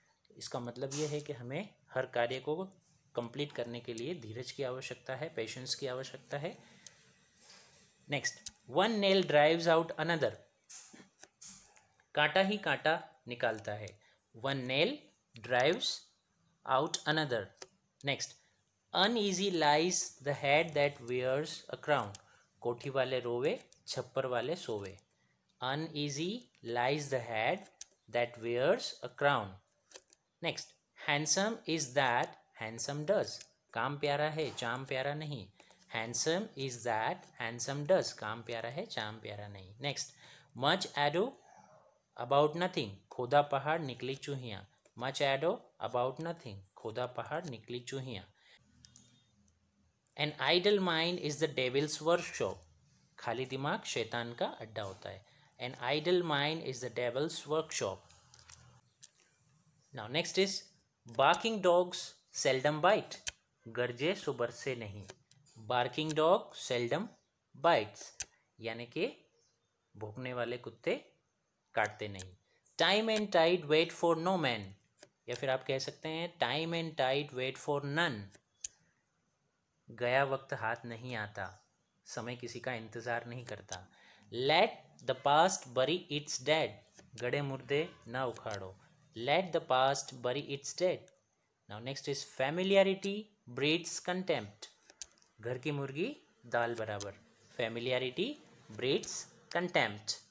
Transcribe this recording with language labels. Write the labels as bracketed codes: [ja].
[hi] इसका मतलब ये है कि हमें हर कार्य को कंप्लीट करने के लिए धीरज की आवश्यकता है, पेशेंस की आवश्यकता है। [en] next, one nail drives out another, [hi] कांटा ही कांटा निकालता है। [en] One nail drives out another. Next, uneasy lies the head that wears a crown. [hi] कोठी वाले रोवे, छप्पर वाले सोवे. [en] Uneasy lies the head that wears a crown. Next, handsome is that handsome does. [hi] काम प्यारा है, चाम प्यारा नहीं. [en] Handsome is that handsome does. [hi] काम प्यारा है, चाम प्यारा नहीं. [en] Next, much ado about nothing. [hi] खोदा पहाड़ निकली चूहियाँ. [en] Much ado about nothing. [hi] खोदा पहाड़ निकली चूहियाँ. [en] An idle mind is the devil's workshop. [hi] खाली दिमाग शैतान का अड्डा होता है. [en] An idle mind is the devil's workshop. Now next is barking dogs seldom bite. [hi] गरजे सो बरसे नहीं. [en] Barking dog seldom bites. [hi] यानी कि भौंकने वाले कुत्ते काटते नहीं. [en] Time and tide wait for no man. [hi] या फिर आप कह सकते हैं [en] time and tide wait for none. [hi] गया वक्त हाथ नहीं आता. समय किसी का इंतज़ार नहीं करता. [en] Let the past bury its dead. [hi] गड़े मुर्दे ना उखाड़ो. [en] Let the past bury its dead. Now next is familiarity breeds contempt. [hi] घर की मुर्गी दाल बराबर. [en] Familiarity breeds contempt.